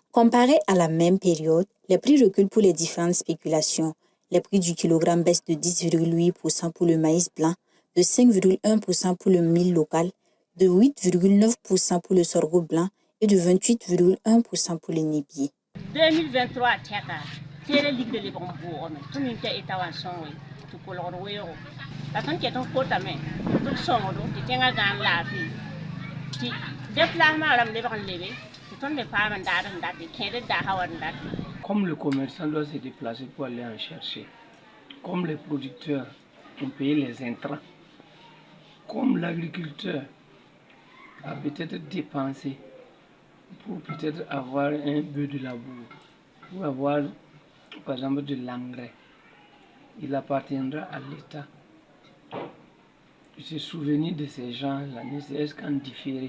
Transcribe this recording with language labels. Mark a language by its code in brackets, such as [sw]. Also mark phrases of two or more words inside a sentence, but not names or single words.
[fr] Comparé à la même période, les prix reculent pour les différentes spéculations. Les prix du kilogramme baissent de 10,8% pour le maïs blanc, de 5,1% pour le mil local, de 8,9% pour le sorgho blanc et de 28,1% pour le nébier. [mos] 2023 teka tere ligde le bon bo me tuni te etawanson we to kolor we o la ton ke ton kota me to songo do ti tenga gan la fi ti déplacement ram le ban lebe ti ton me pa man da ti kede da hawan da. [fr] Comme le commerçant doit se déplacer pour aller en chercher, comme les producteurs ont payé les intrants, comme l'agriculteur a peut-être dépensé pour peut-être avoir un peu de labour, pour avoir par exemple de l'engrais, il appartiendra à l'État de se souvenir de ces gens-là, ne serait-ce qu'en différé.